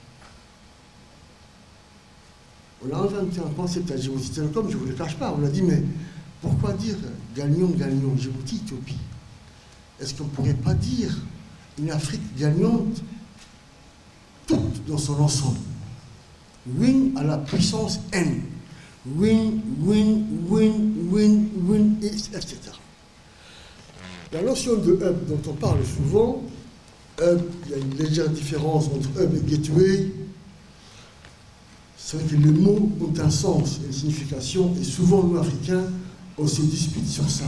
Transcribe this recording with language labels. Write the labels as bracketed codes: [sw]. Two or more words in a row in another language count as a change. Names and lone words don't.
[fr] On a inventé un concept à Djibouti Telecom, je ne vous le cache pas, on a dit, mais pourquoi dire gagnant-gagnant, Djibouti, Éthiopie? Est-ce qu'on ne pourrait pas dire une Afrique gagnante, toute dans son ensemble? [en] Win à la puissance N. Win, win, win, win, win, [fr] etc. La notion de hub dont on parle souvent, hub, il y a une légère différence entre hub et gateway. C'est vrai que les mots ont un sens et une signification, et souvent nous, Africains, on se dispute sur ça.